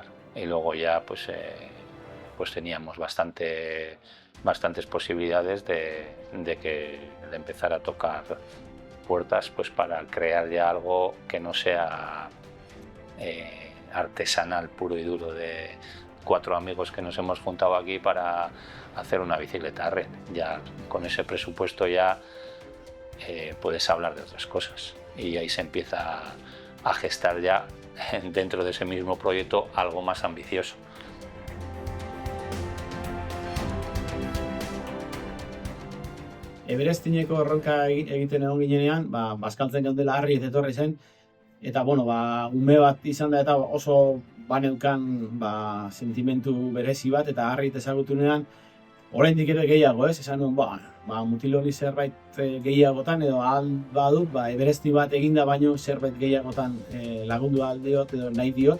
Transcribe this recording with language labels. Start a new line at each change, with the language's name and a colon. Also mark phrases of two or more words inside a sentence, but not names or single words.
Spanish: Y luego ya pues teníamos bastantes posibilidades de empezar a tocar puertas pues para crear ya algo que no sea artesanal puro y duro de 4 amigos que nos hemos juntado aquí para hacer una bicicleta a red. Ya con ese presupuesto ya puedes hablar de otras cosas y ahí se empieza a gestar ya dentro de ese mismo proyecto algo más ambicioso.
Basque: Everestineko erronka egiten egon ginenean, bazkaltzen geundela Harri etorri zen, eta ume bat izan da eta oso baneukan sentimentu berezi bat, eta Harri ezagutunean oraindik ere gehiago, esan nuen, mutil hori zerbait gehiagotan edo ahal badut, Everesti bat eginda baino zerbait gehiagotan lagundu ahal diot edo nahi diot.